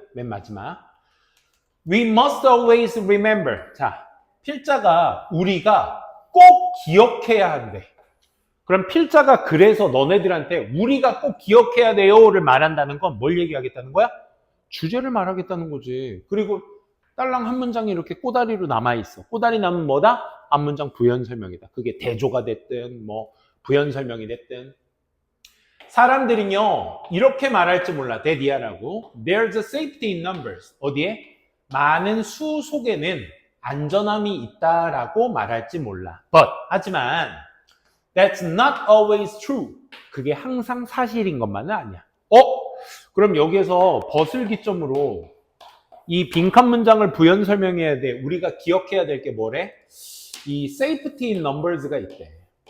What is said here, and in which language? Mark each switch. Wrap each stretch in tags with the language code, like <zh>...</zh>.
<ko>맨 마지막</ko> <en>We must always remember.</en> <ko>자, 필자가 우리가 꼭 기억해야 한대. 그럼 필자가 그래서 너네들한테 우리가 꼭 기억해야 돼요를 말한다는 건 뭘 얘기하겠다는 거야? 주제를 말하겠다는 거지. 그리고 딸랑 한 문장이 이렇게 꼬다리로 남아있어. 꼬다리 남은 뭐다? 앞문장 부연 설명이다. 그게 대조가 됐든 뭐 부연 설명이 됐든. 사람들은요 이렇게 말할지 몰라. 데디아라고.</ko> <en>There's a safety in numbers.</en> <ko>어디에? 많은 수 속에는 안전함이 있다라고 말할지 몰라.</ko> <en>But</en> <ko>하지만</ko> <en>That's not always true.</en> <ko>그게 항상 사실인 것만은 아니야. 그럼 여기에서 벗을 기점으로 이 빈칸 문장을 부연 설명해야 돼. 우리가 기억해야 될 게 뭐래? 이</ko> <en>safety in numbers</en> <ko>가 있대.</ko>